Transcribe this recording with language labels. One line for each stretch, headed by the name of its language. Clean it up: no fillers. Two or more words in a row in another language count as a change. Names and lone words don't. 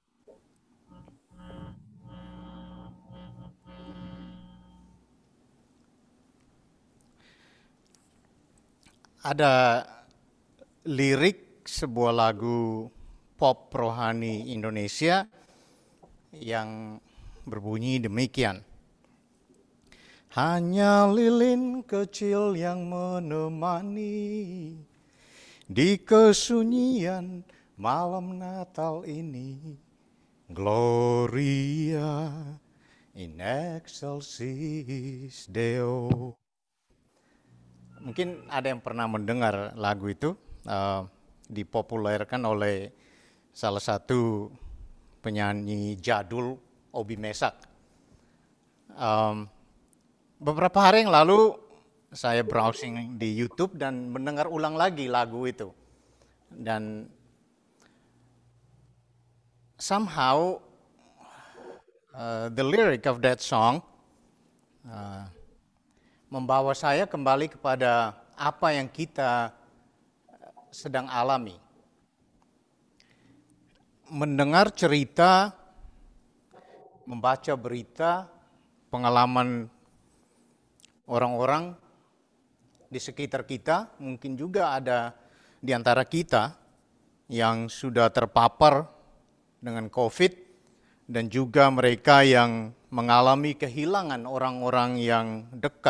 Indonesian: Ada lirik sebuah lagu pop rohani Indonesia yang berbunyi demikian. Hanya lilin kecil yang menemani di kesunyian malam Natal ini.
Latin: Gloria in excelsis Deo.
Indonesian: Mungkin ada yang pernah mendengar lagu itu, dipopulerkan oleh salah satu penyanyi jadul, Obi Mesak. Beberapa hari yang lalu saya browsing di YouTube dan mendengar ulang lagi lagu itu. Dan
English: somehow the lyric of that song
Indonesian: membawa saya kembali kepada apa yang kita sedang alami. Mendengar cerita, membaca berita pengalaman orang-orang di sekitar kita, mungkin juga ada di antara kita yang sudah terpapar dengan COVID dan juga mereka yang mengalami kehilangan orang-orang yang dekat.